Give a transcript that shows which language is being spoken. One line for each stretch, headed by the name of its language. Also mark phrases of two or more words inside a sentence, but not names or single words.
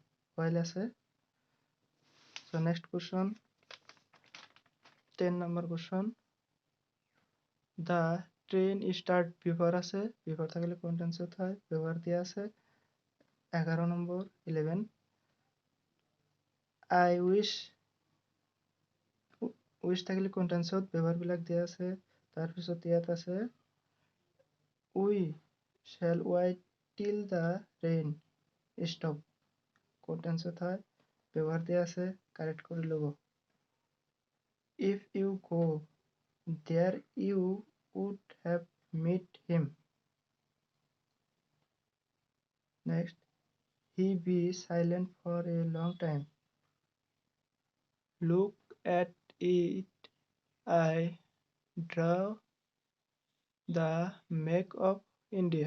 Assamese: while আছে।
English: So next question, 10 number question. The train start before
Assamese: আছে, before থাকিলে কোন টেন্সত হয়, ব্যৱহাৰ দিয়া আছে। 11 নম্বৰ 11
English: I wish
Assamese: থাকিলে কোন টেন্সত ব্যৱহাৰবিলাক দিয়া আছে। তাৰপিছত ইয়াত আছে
English: we shall wait till the rain stop,
Assamese: কোন টেন্সত হয়, ব্যৱহাৰ দিয়া আছে, কাৰেক্ট কৰি ল'ব।
English: If you go there you would have met him. Next, he be silent for a long time. Look at it, I draw the map of India.